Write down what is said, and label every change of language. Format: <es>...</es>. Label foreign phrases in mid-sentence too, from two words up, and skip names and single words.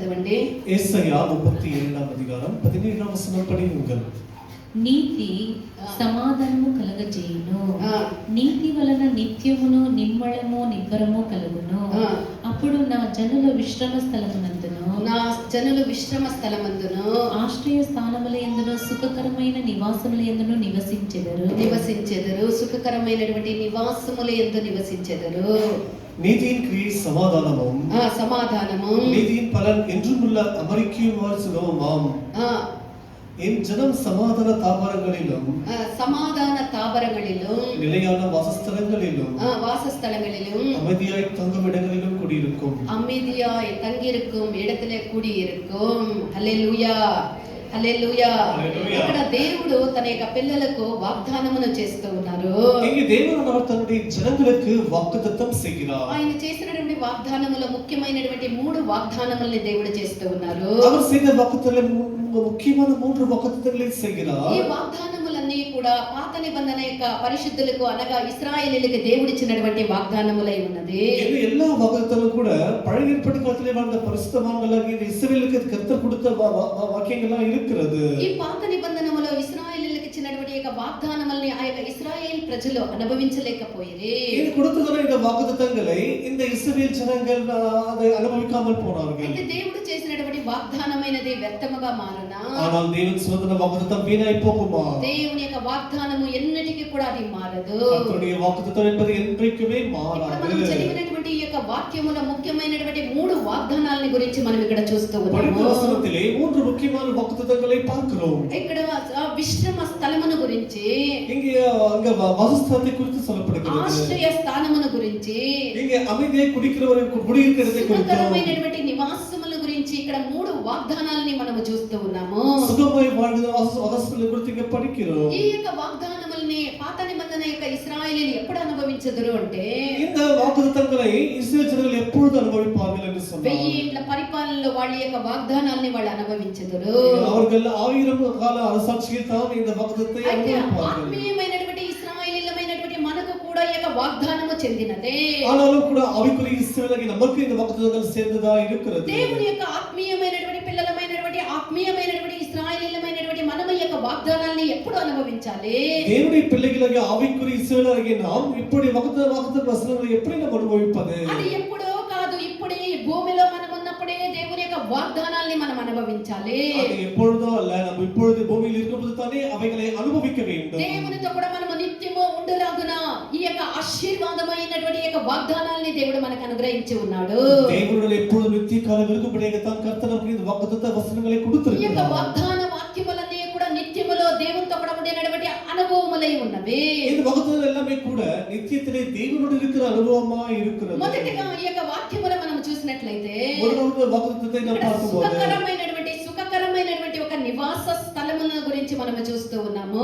<te>చూడండి.</te> <ta>ஏசாயா 32 அதிகாரம் 17 வசனம் படியுங்கள்.</ta> <te>నీతి సమాధానము కలగజేయును, నీతి వలన నిత్యమును నిమ్మళము నిబ్బరము కలుగును. అప్పుడు నా జనుల విశ్రమ స్థలమందును ఆశ్రయ స్థానముల యందును సుఖకరమైన నివాసముల యందును నివసించెదరు. సుఖకరమైనటువంటి నివాసముల యందు నివసించెదరు.</te> <ta>நீதியின் கிரியை சமாதானமும் நீதியின் பலன் என்றுமுள்ள அமரிக்குமாறு சுகமாம். என் ஜனம் சமாதான தாபரங்களிலும் நிலையான வாசஸ்தலங்களிலும் அமைதியாய் தங்கும் இடங்களிலும் குடியிருக்கும். இடத்திலே குடியிருக்கும்.</ta> <te>హల్లెలూయా, హల్లెలూయా. ఇక్కడ దేవుడు తన యొక్క పిల్లలకు వాగ్దానమును చేస్తూ ఉన్నారు.</te> <ta>இங்கே தேவன் அவர் தன்னுடைய ஜனங்களுக்கு வாக்குத்தத்தம் செய்கிறார்.</ta> <te>ఆయన చేసినటువంటి వాగ్దానములో ముఖ్యమైనటువంటి 3 వాగ్దానముల్ని దేవుడు చేస్తూ ఉన్నారు.</te> <ta>அவர் செய்த வாக்குத்தத்தங்களை</ta> <te>ముఖ్యమైన 3 వాగ్దానాలు</te> <ta>செய்கிறார்.</ta> <te>ఈ వాగ్దానములన్నీ కూడా పాత నిబంధన యొక్క పరిశుద్ధులకు అనగా ఇశ్రాయేలీయులకు దేవుడిచ్చినటువంటి వాగ్దానములై ఉన్నది.</te> <ta>இந்த எல்லா வாக்குத்தத்தங்களும் கூட பழைய ஏற்பாட்டு காலத்திலே வாழ்ந்த பரிசுத்தவான்களாகிய இஸ்ரவேலுக்கு கர்த்தர் கொடுத்த வாக்கியங்களா இருக்கிறது.</ta> <te>ఈ పాత నిబంధనములో ఇశ్రాయేలీయులకు ఇచ్చినటువంటి యొక్క వాగ్దానముల్ని ఆ యొక్క ఇశ్రాయేల్ ప్రజలు అనుభవించలేకపోయిరి.</te> <ta>இது கொடுத்ததான இந்த வாக்குத்தத்தங்களை இந்த இஸ்ரவேல் ஜனங்கள் அதை அனுபவிக்காமல் போனார்கள்.</ta> <te>అయితే దేవుడు చేసినటువంటి వాగ్దానమైనది వ్యర్థముగా మారనా?</te> <ta>ஆனால் தேவன் சொன்ன வாக்குத்தத்தம் வீணாய் போகுமா?</ta> <te>దేవుని యొక్క వాగ్దానము ఎన్నటికీ కూడా అది మారదు.</te> <ta>கர்த்தருடைய வாக்குத்தத்தம் என்பது என்றைக்குமே மாறாது.</ta> <te>మనం చదివినటువంటి ఈ యొక్క వాక్యములో ముఖ్యమైనటువంటి 3 వాగ్దానాలని గురించి మనం ఇక్కడ చూస్తూ ఉన్నాము.</te> <ta>படித்த வசனத்திலே 3 முக்கியமான வாக்குத்தத்தங்களை பார்க்கிறோம்.</ta> <te>ఇక్కడ విశ్రమ స్థలమును గురించి,</te> <ta>இங்கே அங்க வாசஸ்தலத்தை குறித்து சொல்லப்படுகிறது.</ta> <te>ఆశ్రయ స్థానమును గురించి,</te> <ta>இங்கே அமைதியை குடிக்கிறவருக்கு குடியிருக்கிறதை குறித்து,</ta> <te>సుఖకరమైనటువంటి నివాసముల గురించి ఇక్కడ 3 వాగ్దానాలని మనం చూస్తూ ఉన్నాము.</te> <ta>சுகமாய் வாழ்கிற வாசஸ்தலத்தை குறித்து இங்கே படிக்கிறோம்.</ta> <te>ఈ యొక్క వాగ్దానముల్ని పాత నిబంధన యొక్క ఇశ్రాయేలీయులు ఎప్పుడు అనుభవించదురు అంటే,</te> <ta>இந்த வாக்குத்தத்தங்களை இஸ்ரவேல் ஜனங்கள் எப்பொழுது அனுபவிப்பார்கள் என்று சொன்னார்.</ta> <te>1000 ఏళ్ల పరిపాలనలో వాళ్ళ యొక్క వాగ్దానాల్ని వాళ్ళు అనుభవించదురు.</te> <ta>அவர்கள் 1000 கால அரசாட்சியில் தான் இந்த வாக்குத்தத்தத்தை அனுபவிப்பார்கள்.</ta> <te>ఆత్మీయమైనటువంటి ఇశ్రాయేలీయులమైనటువంటి మనకు కూడా ఈ యొక్క వాగ్దానము చెందినదే.</te> <ta>ஆனாலும் கூட ஆவிக்குரிய இஸ்ரவேலுக்கு நமக்கு இந்த வாக்குத்தத்தங்கள் சேர்ந்ததா இருக்கிறது.</ta> <te>దేవుని యొక్క ఆత్మీయమైనటువంటి పిల్లలమైనటువంటి ఆత్మీయమైనటువంటి ఇశ్రాయేలీయులమైనటువంటి మనము ఈ యొక్క వాగ్దానాల్ని ఎప్పుడు అనుభవించాలి?</te> <ta>దేవుని பிள்ளைகளாகிய ஆவிக்குரிய இஸ்ரவேலராகிய நாம் இப்படி வாக்குத்தத்த வசனங்களை எப்படி நாம் அனுபவிப்பது?</ta> <te>అది ఎప్పుడో కాదు, ఇప్పుడే ఈ భూమిలో మనం ఉన్నప్పుడే దేవుని యొక్క వాగ్దానాల్ని మనం అనుభవించాలి.</te> <ta>அது எப்பொழுதோ அல்ல, நாம் இப்பொழுது பூமியில் இருக்கும்போது தானே அவைகளை அனுபவிக்க வேண்டும்.</ta> <te>దేవునితో కూడా మనము నిత్యము ఉండులాగున ఈ యొక్క ఆశీర్వాదమైనటువంటి ఈ యొక్క వాగ్దానాల్ని దేవుడు మనకు అనుగ్రహించి ఉన్నాడు. దేవుడు ఎప్పుడు నిత్య కాలం</te> <ta>இருக்கும்படியாக தான் கர்த்தர் நமக்கு இந்த வாக்குத்தத்த வசனங்களை</ta> <te>ఈ యొక్క</te> <ta>கொடுத்திருக்கிறார்.</ta> <te>వాగ్దాన వాక్యములన్నీ కూడా నిత్యములో దేవునితో కూడా ఉండినటువంటి అనుభవములై ఉన్నవి.</te> <ta>இந்த வாக்குத்தத்தங்கள் எல்லாமே கூட நித்தியத்திலே தேவனோடு இருக்கிற அனுபவமா இருக்கிறது.</ta> <te>మొదటిగా ఈ యొక్క వాక్యములు మనం చూసినట్లయితే</te> <ta>முதலாவது வாக்குத்தத்தத்தை நாம் பார்க்கும்போது</ta> <te>సుఖకరమైనటువంటి ఒక నివాస స్థలముల గురించి మనం చూస్తూ ఉన్నాము.</te>